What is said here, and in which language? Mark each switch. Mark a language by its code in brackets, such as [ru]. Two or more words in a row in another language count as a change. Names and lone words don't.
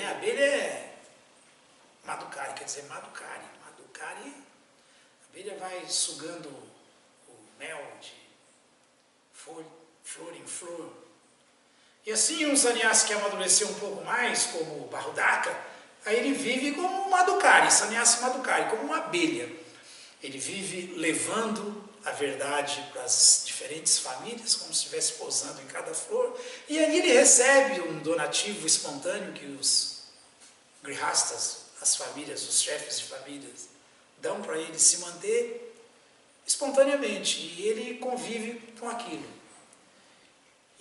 [pt] A abelha é madhukari, quer dizer madhukari. Madhukari, a abelha vai sugando o mel de flor em flor. E assim um sannyasi que amadureceu um pouco mais, como o Bahudaka, aí ele vive como um madhukari, sannyasi madhukari, como uma abelha. Ele vive levando a verdade para as diferentes famílias, como se estivesse pousando em cada flor, e ali ele recebe um donativo espontâneo que os grihastas, as famílias, os chefes de famílias, dão para ele se manter espontaneamente, e ele convive com aquilo.